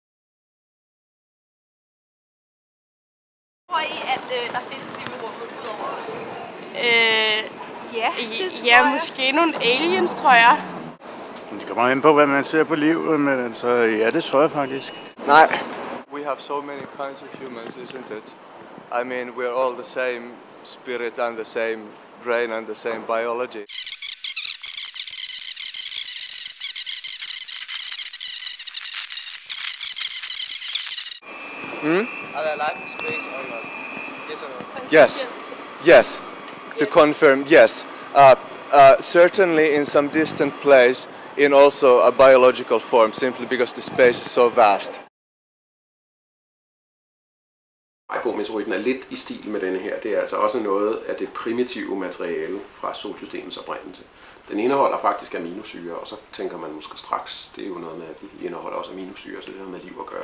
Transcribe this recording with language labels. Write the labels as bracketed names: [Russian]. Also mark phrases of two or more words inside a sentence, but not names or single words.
[Danish] Tror I, at der findes liv i rummet udover os? Ja, måske nogle aliens, tror jeg. Det kommer ind på, hvad man ser på livet, men altså, ja, det tror jeg faktisk. Nej. [English] We have so many kinds of humans, isn't it? I mean, we're all the same spirit and the same brain and the same biology. Are there life in space or not? Yes or no? Yes, yes. To confirm, yes. Certainly in some distant place, in also a biological form, simply because the space is so vast. [Danish] Meteoritten er lidt i stil med denne her. Det er altså også noget af det primitive materiale fra solsystemets oprindelse. Den indeholder faktisk aminosyre, og så tænker man måske straks, det er jo noget med, at den indeholder også aminosyre, så det har med liv at gøre.